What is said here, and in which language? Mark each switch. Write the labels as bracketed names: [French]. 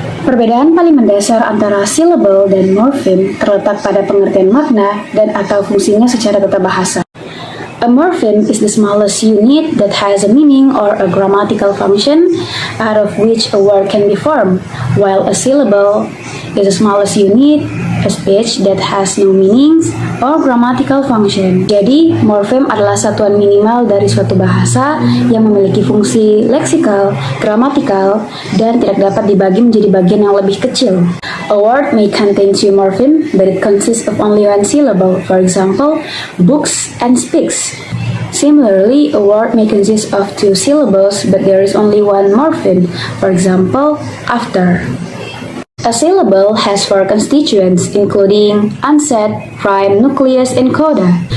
[Indonesian] Perbedaan paling mendasar antara syllable dan morpheme terletak pada pengertian makna dan atau fungsinya secara tata bahasa. [English] A morpheme is the smallest unit that has a meaning or a grammatical function out of which a word can be formed, while a syllable is the smallest unit of speech that has no meanings or grammatical function. [Indonesian] Jadi, morpheme adalah satuan minimal dari suatu bahasa yang memiliki fungsi leksikal, gramatikal, dan tidak dapat dibagi menjadi bagian yang lebih kecil. [English] A word may contain two morphemes, but it consists of only one syllable. For example, books and speaks. Similarly, a word may consist of two syllables, but there is only one morpheme. For example, after. A syllable has four constituents, including onset, prime, nucleus, and coda.